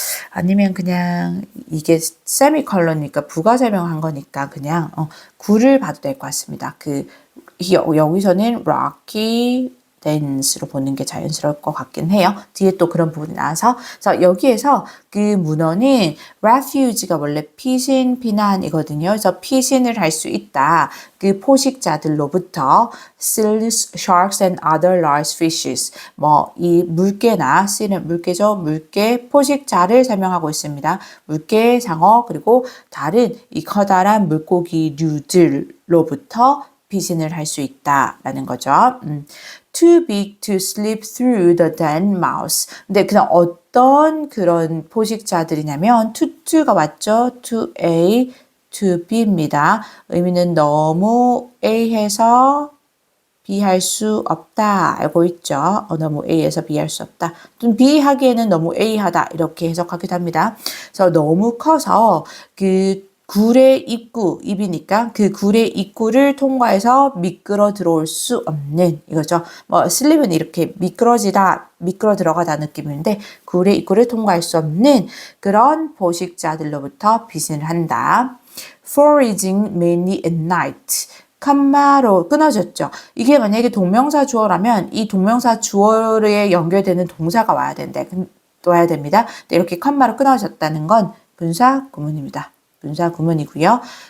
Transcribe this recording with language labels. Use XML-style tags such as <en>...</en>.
<ko>아니면 그냥 이게 세미컬러니까 부가 설명한 거니까 그냥 굴을 봐도 될 것 같습니다. 여기서는 rocky dance로 보는 게 자연스러울 것 같긴 해요. 뒤에 또 그런 부분이 나와서 그래서 여기에서 그 문어는 refuge가 원래 피신, 피난이거든요. 그래서 피신을 할 수 있다. 그 포식자들로부터</ko> <en>seals, sharks and other large fishes.</en> <ko>뭐 이 물개나 seal은 물개죠. 물개 포식자를 설명하고 있습니다. 물개, 장어 그리고 다른 이 커다란 물고기류들로부터 피신을 할 수 있다라는 거죠.</ko> <en>Too big to slip through the den mouse.</en> <ko>근데 그냥 어떤 그런 포식자들이냐면 to가 왔죠. to A, to B입니다. 의미는 너무 A해서 B 할 수 없다. 알고 있죠? 너무 A에서 B 할 수 없다. 좀 B 하기에는 너무 A 하다. 이렇게 해석하기도 합니다. 그래서 너무 커서 그 굴의 입구, 입이니까 그 굴의 입구를 통과해서 미끄러 들어올 수 없는 이거죠. 뭐 슬립은 이렇게 미끄러 들어가다 느낌인데 굴의 입구를 통과할 수 없는 그런 포식자들로부터 피신을 한다.</ko> <en>Foraging mainly at night.</en> <ko>컴마로 끊어졌죠. 이게 만약에 동명사 주어라면 이 동명사 주어에 연결되는 동사가 와야 됩니다. 이렇게 컴마로 끊어졌다는 건 분사 구문입니다. 분사 구문이고요.</ko>